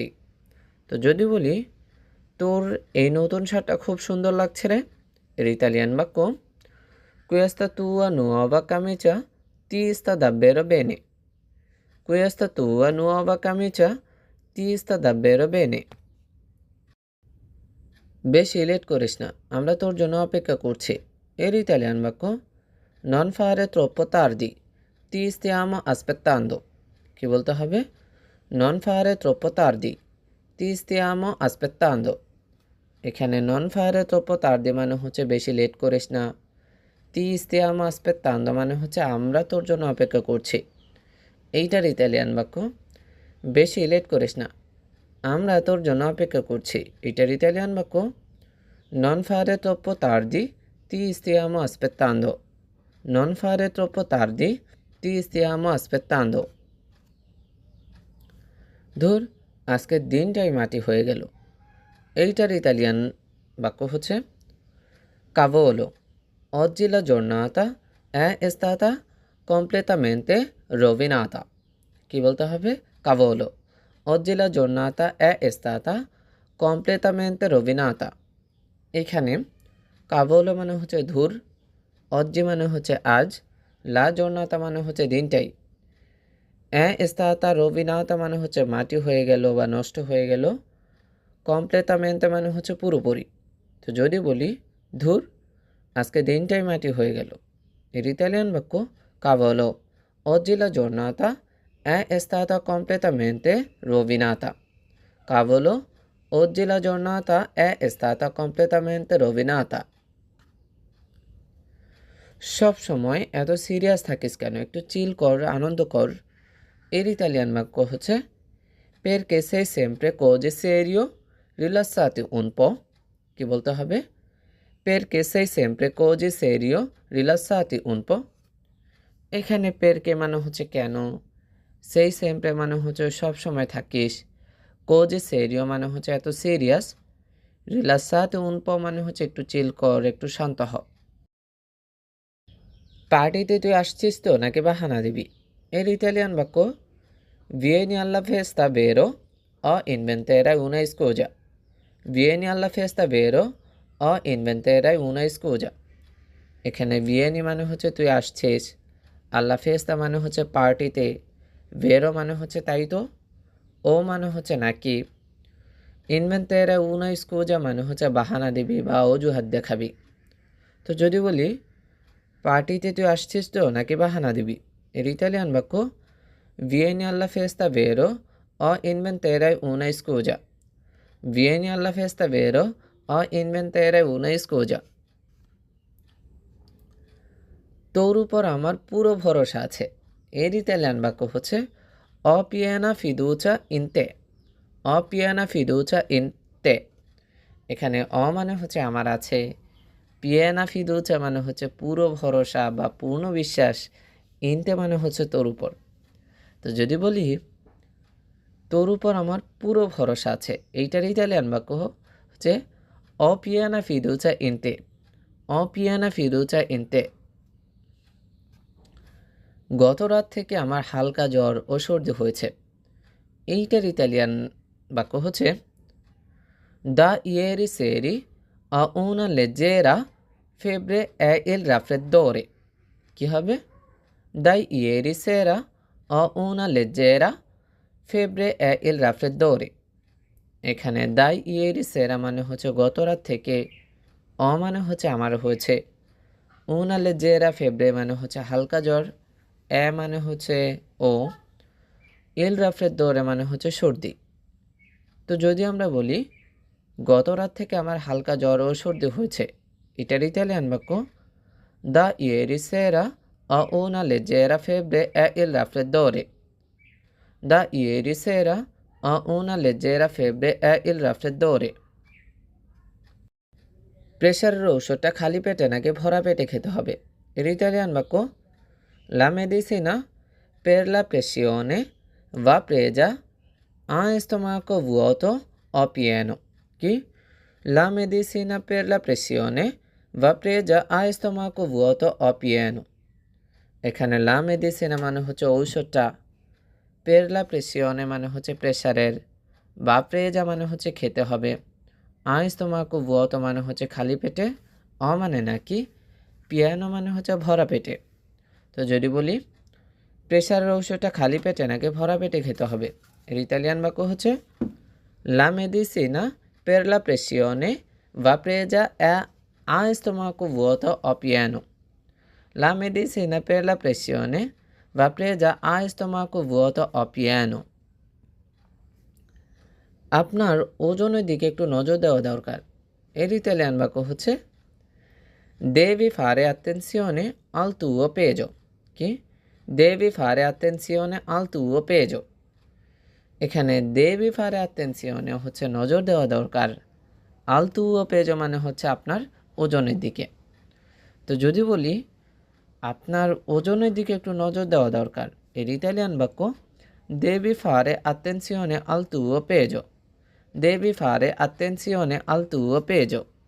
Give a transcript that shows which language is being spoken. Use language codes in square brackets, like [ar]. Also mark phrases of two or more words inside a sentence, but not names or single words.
[bn] তো যদি বলি তোর এই নতুন শার্টটা খুব সুন্দর লাগছে রে, এর ইতালিয়ান বাক্য [it] Questa tua nuova camicia ti sta davvero bene। Questa tua nuova camicia ti sta davvero bene। [bn] বেশি লেট করিস না, আমরা তোর জন্য অপেক্ষা করছি, এর ইতালিয়ান বাক্য [it] Non fare troppo tardi, ti stiamo aspettando। [bn] কি বলতে হবে? [it] Non fare troppo tardi, ti stiamo aspettando। [bn] এখানে [it] non fare troppo tardi [bn] মানে হচ্ছে বেশি লেট করিস না, [it] ti stiamo aspettando [bn] মানে হচ্ছে আমরা তোর জন্য অপেক্ষা করছি। এইটার ইতালিয়ান বাক্য বেশি লেট করিস না, আমরা তোর জন্য অপেক্ষা করছি, এইটার ইতালিয়ান বাক্য [it] Non fare troppo tardi, ti stiamo aspettando। Non fare troppo tardi, ti stiamo aspettando। [bn] ধুর, আজকের দিনটাই মাটি হয়ে গেল, এইটার ইতালিয়ান বাক্য হচ্ছে [it] Cavolo, oggi la giornata è stata completamente rovinata। [bn] কি বলতে হবে? [it] Cavolo, oggi la giornata è stata completamente rovinata। [bn] এখানে কাভলো মানে হচ্ছে ধুর, অজ্জি মানে হচ্ছে আজ, [it] la giornata [bn] মানে হচ্ছে দিনটাই, [it] stata rovinata [bn] মানে হচ্ছে মাটি হয়ে গেল বা নষ্ট হয়ে গেল, কমপ্লেতামেন্তে মানে হচ্ছে পুরোপুরি। তো যদি বলি ধুর, আজকে দিনটাই মাটি হয়ে গেল। এর ইতালিয়ান বাক্য [it] cavolo, oggi la giornata è stata completamente rovinata. Cavolo, oggi la giornata è stata completamente rovinata. [bn] সব সময় এত সিরিয়াস থাকিস কেন, একটু চিল কর, আনন্দ কর। এর ইতালিয়ান বাক্য হচ্ছে [it] perché sei sempre così serio, rilassati un po'। [bn] কি বলতে হবে? [it] perché sei sempre così serio, rilassati un po'। [bn] এখানে perché মানে হচ্ছে কেন, সেই sempre মানে হচ্ছে সব সময় থাকিস, [it] così serio [bn] মানে হচ্ছে এত সিরিয়াস, [it] rilassati un po' [bn] মানে হচ্ছে একটু চিল কর, একটু শান্ত হ। পার্টিতে তুই আসছিস তো নাকি বাহানা দিবি? এর ইতালিয়ান বাক্য [it] vieni alla festa vero o inventerai una scusa। vieni alla festa vero o inventerai una scusa। [bn] এখানে vieni মানে হচ্ছে তুই আসছিস, [it] alla festa [bn] মানে হচ্ছে পার্টিতে, vero মানে হচ্ছে তাই তো, ও মানে হচ্ছে নাকি, [it] inventerai una scusa [bn] মানে হচ্ছে বাহানা দিবি বা অজুহাত দেখাবি। তো যদি বলি পার্টিতে তুই আসছিস তো নাকি বাহানা দিবি, এর ইতালিয়ান বাক্য [it] vieni alla festa vero o inventerai una scusa। vieni alla festa vero o inventerai una scusa। [bn] তোর উপর আমার পুরো ভরসা আছে। এর ইতালিয়ান বাক্য হচ্ছে [it] ho piena fiducia in te। ho piena fiducia in te। [bn] এখানে মানে হচ্ছে আমার আছে, [it] piena fiducia [bn] মানে হচ্ছে পুরো ভরসা বা পূর্ণ বিশ্বাস, [it] in te [bn] মানে হচ্ছে তোর উপর। তো যদি বলি তোর উপর আমার পুরো ভরসা আছে, এইটার ইতালিয়ান বাক্য হচ্ছে [it] ho piena fiducia in te। ho piena fiducia in te। [bn] গত রাত থেকে আমার হালকা জ্বর ও সর্দি হয়েছে, এইটার ইতালিয়ান বাক্য হচ্ছে [it] da ieri seri ho una leggera febbre e il raffreddore। [bn] কি হবে? [it] da ieri sera ho una leggera febbre e il raffreddore। [bn] এখানে [it] da ieri sera [bn] মানে হচ্ছে গত রাত থেকে, মানে হচ্ছে আমার হয়েছে, [it] una leggera febbre [bn] মানে হচ্ছে হালকা জ্বর, মানে হচ্ছে ও, [it] il raffreddore [bn] মানে হচ্ছে সর্দি। তো যদি আমরা বলি গত রাত থেকে আমার হালকা জ্বর ও সর্দি হয়েছে, এটার ইতালিয়ান বাক্য [it] da ieri sera ho una leggera febbre e il raffreddore। da ieri sera ho una leggera febbre e il raffreddore। [bn] প্রেশারের ঔষধটা খালি পেটে নাকি ভরা পেটে খেতে হবে? এর ইতালিয়ান বাক্য [it] la medicina per la pressione va presa a stomaco vuoto o pieno। কি? la medicina per la pressione va presa a stomaco vuoto o pieno। [bn] এখানে [it] la medicina [bn] মানে হচ্ছে ঔষধটা, [it] per la pressione [bn] মানে হচ্ছে প্রেশারের, [it] va presa [bn] মানে হচ্ছে খেতে হবে, [it] a stomaco vuoto [bn] মানে হচ্ছে খালি পেটে, মানে নাকি, pieno মানে হচ্ছে ভরা পেটে। তো যদি বলি প্রেশারের ঔষধটা খালি পেটে নাকি ভরা পেটে খেতে হবে, এর ইতালিয়ান বাক্য হচ্ছে [it] la medicina per la pressione va presa a stomaco vuoto o pieno। la medicina per la pressione va presa a stomaco vuoto o pieno। [bn] আপনার ওজনের দিকে একটু নজর দেওয়া দরকার, এর ইতালিয়ান বাক্য হচ্ছে [it] devi fare attenzione al tuo peso। [bn] কি? [it] devi fare attenzione al tuo peso। [bn] এখানে [it] devi fare attenzione [bn] হচ্ছে নজর দেওয়া দরকার, [it] al tuo peso [bn] মানে হচ্ছে আপনার ওজনের দিকে। তো যদি বলি আপনার ওজনের দিকে একটু নজর দেওয়া দরকার, এর ইতালিয়ান বাক্য [it] devi fare attenzione al tuo peso। devi fare attenzione al tuo peso।